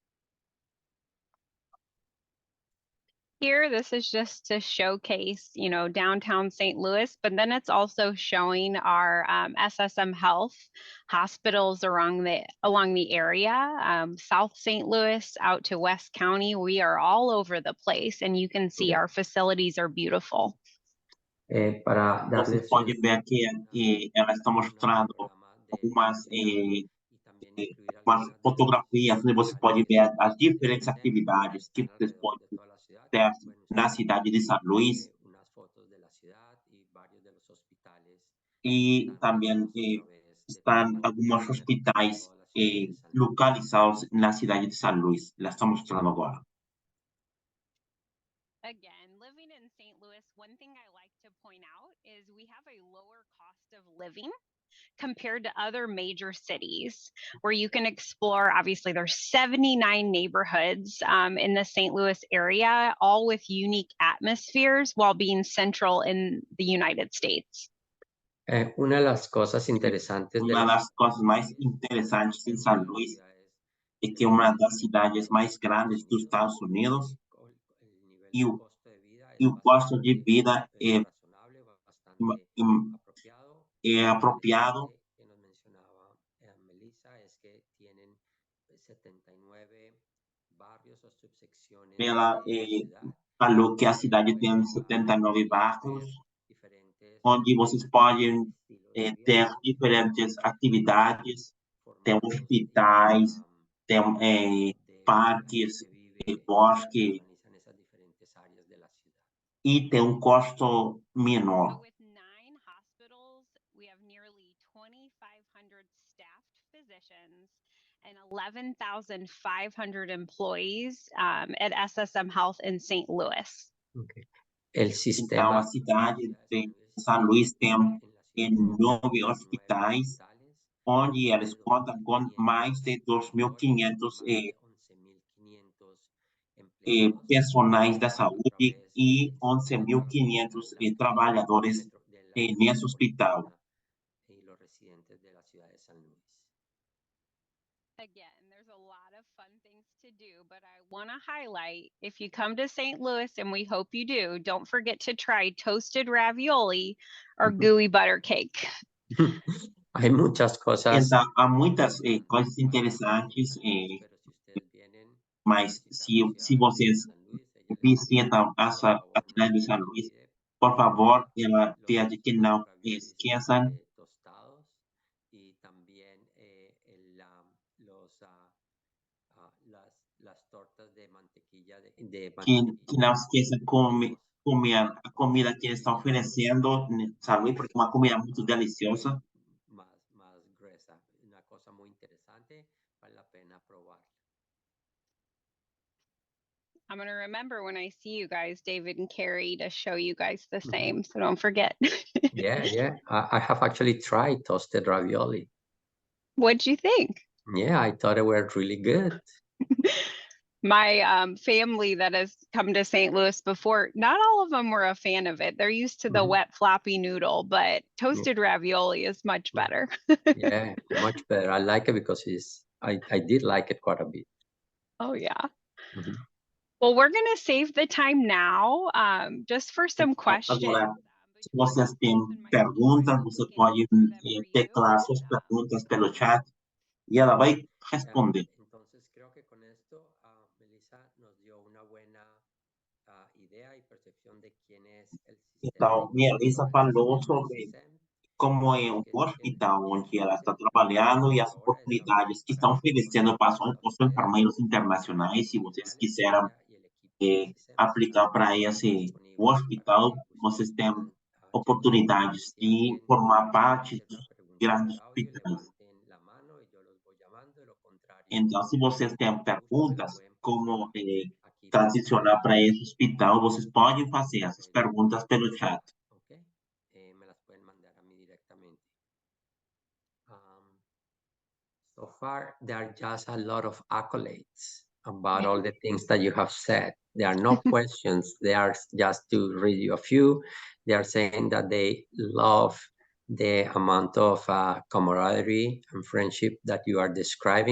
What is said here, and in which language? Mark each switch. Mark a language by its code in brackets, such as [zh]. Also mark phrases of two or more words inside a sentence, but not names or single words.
[en] Here, this is just to showcase, downtown St. Louis, but then it's also showing our SSM Health hospitals along the area, South St. Louis out to West County. We are all over the place, and you can see our facilities are beautiful. [pt] Vocês podem ver aqui, ela está mostrando algumas fotografias onde você pode ver as diferentes atividades que vocês podem ter na cidade de São Luís. [es] y también están algunos hospitales localizados en la ciudad de San Luis. La estamos mostrando ahora. [en] Again, living in St. Louis, one thing I like to point out is we have a lower cost of living compared to other major cities where you can explore. Obviously, there's 79 neighborhoods in the St. Louis area, all with unique atmospheres while being central in the United States. [es] Una de las cosas interesantes de Una de las cosas más interesantes en San Luis es que una de las ciudades más grandes de Estados Unidos y el costo de vida es apropiado. que nos mencionaba Melissa es que tienen 79 barrios o subsecciones [pt] Pela, [es] de la ciudad. [pt] falou que a cidade tem 79 bairros, [es] Diferentes [pt] onde vocês podem [es] estilos de [pt] ter [es] vida, [pt] diferentes atividades, tem [es] formatos [pt] hospitais, tem [es] de [pt] parques, [es] gente que vive, [pt] bosque, [es] organizan esas diferentes áreas de la ciudad. [pt] e tem um custo [en] So [pt] menor. [en] with 9 hospitals, we have nearly 2,500 staffed physicians and 11,500 employees at SSM Health in St. Louis. Okay. El [pt] Então, [es] sistema [pt] a cidade de São Luis tem 9 hospitais, onde eles contam com mais de 2.500 personagens da saúde e 11.500 trabalhadores nesse hospital. [es] y los residentes de la ciudad de San Luis. [en] Again, there's a lot of fun things to do, but I want to highlight if you come to St. Louis, and we hope you do, don't forget to try toasted ravioli or gooey butter cake. [es] Hay muchas cosas. [pt] Então, há muitas coisas interessantes, [es] Pero si ustedes vienen [pt] mas se vocês visitam a cidade de São Luís, por favor, ela pede que não esqueçam [es] tostados y también las tortas de mantequilla [pt] que não esqueçam comer a comida que eles estão oferecendo em São Luís, porque é uma comida muito deliciosa. [es] más gruesa, una cosa muy interesante, vale la pena probar. [en] I'm going to remember when I see you guys, David and Carrie, to show you guys the same. So don't forget. Yeah. I have actually tried toasted ravioli. What'd you think? Yeah, I thought it were really good. My family that has come to St. Louis before, not all of them were a fan of it. They're used to the wet floppy noodle, but toasted ravioli is much better. Yeah, much better. I like it because I did like it quite a bit. Oh yeah. Mhm. Well, we're going to save the time now just for some questions. [pt] Agora, se vocês têm perguntas, você pode teclar suas perguntas pelo chat e ela vai responder. [es] Entonces, creo que con esto, Melissa nos dio una buena idea y percepción de quién es el sistema. [pt] Então, Melissa falou sobre como é um hospital onde ela está trabalhando e as oportunidades que estão oferecendo para os enfermeiros internacionais. Se vocês quiserem aplicar para esse hospital, vocês têm oportunidades de formar parte dos grandes hospitais. Então, se vocês têm perguntas como transicionar para esse hospital, vocês podem fazer essas perguntas pelo chat. [es] Me las pueden mandar a mí directamente. [en] So far, there are just a lot of accolades about all the things that you have said. There are no questions. They are just to read you a few. They are saying that they love the amount of camaraderie and friendship that you are describing.